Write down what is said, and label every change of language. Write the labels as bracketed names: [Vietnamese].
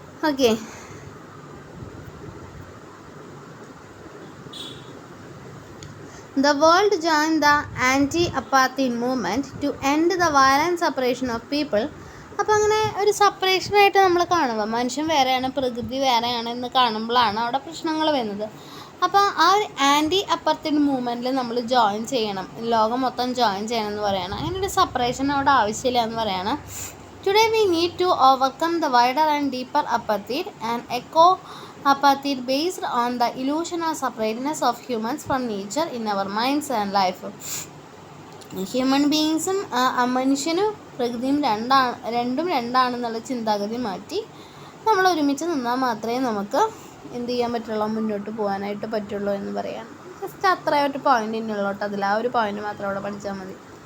[English] Okay, the world joined the anti-apartheid movement to end the violent separation of people. [Malayalam] അപ്പോൾ അങ്ങനെ ഒരു സെപ്പറേഷനായിട്ട് നമ്മൾ കാണുക, മനുഷ്യൻ വേറെയാണ് പ്രകൃതി വേറെയാണ് എന്ന് കാണുമ്പോഴാണ് അവിടെ പ്രശ്നങ്ങൾ വരുന്നത്. അപ്പോൾ ആ ഒരു ആൻറ്റി അപ്പാർത്തൈഡ് മൂവ്മെൻറ്റിൽ നമ്മൾ ജോയിൻ ചെയ്യണം, ലോകം മൊത്തം ജോയിൻ ചെയ്യണം എന്ന് പറയുകയാണ്. അങ്ങനെ ഒരു സെപ്പറേഷൻ അവിടെ ആവശ്യമില്ല എന്ന് പറയുകയാണ്. [English] Today we need to overcome the wider and deeper apartheid and eco apartheid based on the illusion of separateness of humans from nature in our minds and life. [Malayalam] Human ബീയിങ്സും മനുഷ്യനും പ്രകൃതിയും രണ്ടാണെന്നുള്ള ചിന്താഗതി മാറ്റി നമ്മൾ ഒരുമിച്ച് നിന്നാൽ മാത്രമേ നമുക്ക് എന്ത് ചെയ്യാൻ പറ്റുള്ളൂ, മുന്നോട്ട് പോകാനായിട്ട് പറ്റുള്ളൂ എന്ന് പറയാം. ജസ്റ്റ് അത്രയൊരു പോയിൻ്റ് ഇന്നുള്ളോട്ട്, അതിൽ ആ ഒരു പോയിൻ്റ് മാത്രം അവിടെ പഠിച്ചാൽ മതി.